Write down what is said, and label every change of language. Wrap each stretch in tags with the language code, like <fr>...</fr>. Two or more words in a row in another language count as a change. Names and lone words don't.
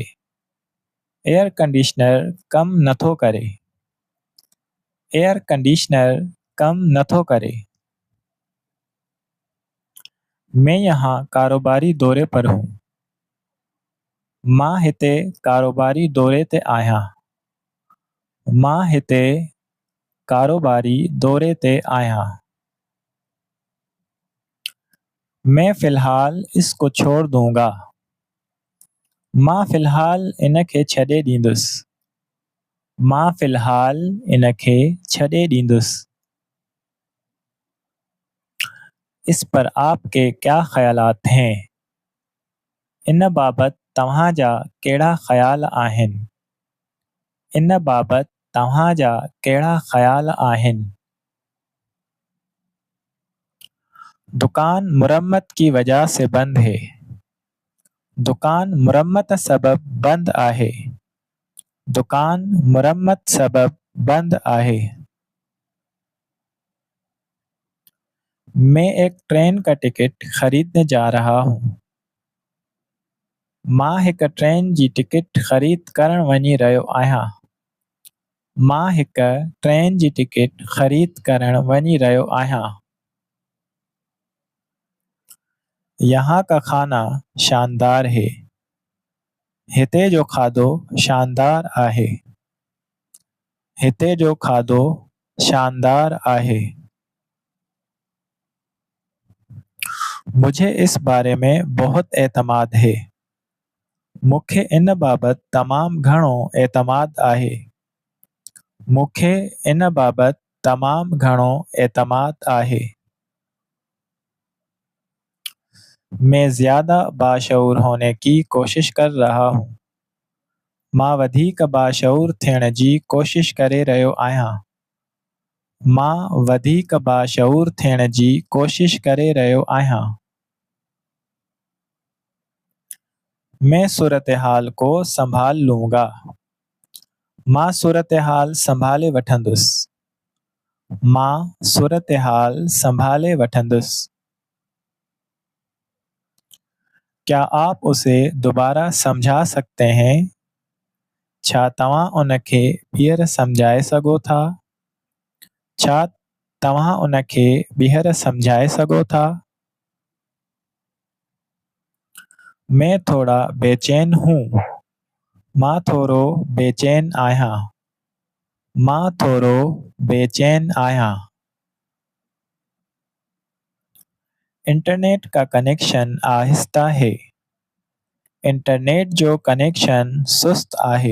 <sd>एयर कंडीशनर कम नथो करे। एयर कंडीशनर कम नथो करे।</sd> <hi>मैं यहाँ कारोबारी दौरे पर हूँ।</hi> <sd>मां हिते कारोबारी दौरे ते आहियां। मां हिते कारोबारी दौरे ते आहियां।</sd> <hi>मैं फ़िलहाल इसको छोड़ दूंगा।</hi> <sd>मां फ़िलहाल इन खे छॾे ॾींदुसि। मां फ़िलहाल इन खे छॾे ॾींदुसि।</sd> <hi>इस पर आपके क्या ख़यालात हैं?</hi> <sd>इन बाबति तव्हां जा कहिड़ा ख़्याल आहिनि? इन बाबति तव्हां जा कहिड़ा ख़्याल आहिनि?</sd> <hi>दुकान मुरम्मत की वजह से बंद है।</hi> <sd>दुकान मुरम्मत सबब बंद आहे। दुकान मुरम्मत सबब बंद आहे।</sd> <hi>मैं एक ट्रेन का टिकट ख़रीदने जा रहा हूँ।</hi> <sd>मां हिक ट्रेन जी टिकट ख़रीद करण वञी रहियो आहियां। मां हिक ट्रेन जी टिकट ख़रीद करण वञी रहियो आहियां।</sd> <hi>यहाँ का खाना शानदार है।</hi> <sd>हिते जो खाधो शानदार आहे। हिते जो खाधो शानदार आहे।</sd> <hi>मुझे इस बारे में बहुत एतमाद है।</hi> <sd>मूंखे इन बाबति तमामु घणो एतमाद आहे। मूंखे इन बाबति तमामु घणो एतमाद आहे।</sd> <hi>मैं ज़्यादा बाशऊर होने की कोशिश कर रहा हूँ।</hi> <sd>मां वधीक बाशऊर थियण जी कोशिश करे रहियो आहियां। मां वधीक बाशऊर थियण जी कोशिश करे रहियो आहियां।</sd> <hi>मैं सूरत हाल को संभाल लूंगा।</hi> <sd>मां सूरत हाल संभाले वठंदुसि। मां सूरत हाल संभाले वठंदुसि।</sd> <hi>क्या आप उसे दोबारा समझा सकते हैं?</hi> <sd>छा तव्हां उन खे ॿीहर समझाए सघो था? छा तव्हां उन खे ॿीहर समझाए सघो था?</sd> <hi>मैं थोड़ा बेचैन हूँ।</hi> <sd>मां थोरो बेचैन आहियां। मां थोरो बेचैन आहियां।</sd> <hi>इंटरनेट का कनेक्शन आहिस्ता है।</hi> <sd>इंटरनेट जो कनेक्शन सुस्त आहे।</sd>